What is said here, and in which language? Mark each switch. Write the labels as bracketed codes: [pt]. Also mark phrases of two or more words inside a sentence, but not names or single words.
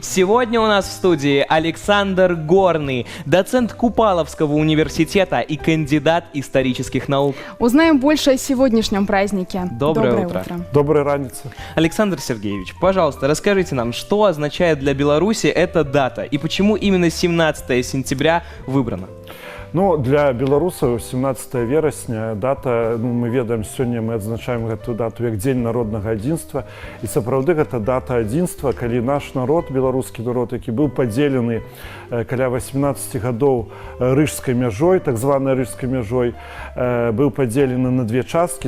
[ru] Сегодня у нас в студии Александр Горный, доцент Купаловского университета и кандидат исторических наук. Узнаем больше о сегодняшнем празднике. Доброе утро. [be] Доброй раницы. [ru] Александр Сергеевич, пожалуйста, расскажите нам, что означает для Беларуси эта дата и почему именно 17 сентября выбрана? [be] Ну, для беларусаў 17 верасня дата, мы ведаем, сёння мы адзначаем гэтую дату як дзень народнага адзінства, і сапраўды гэта дата адзінства, калі наш народ, беларускі народ, які быў падзелены каля 18 гадоў рыжскай мяжой, так званай рыжскай мяжой, быў падзелены на две часткі.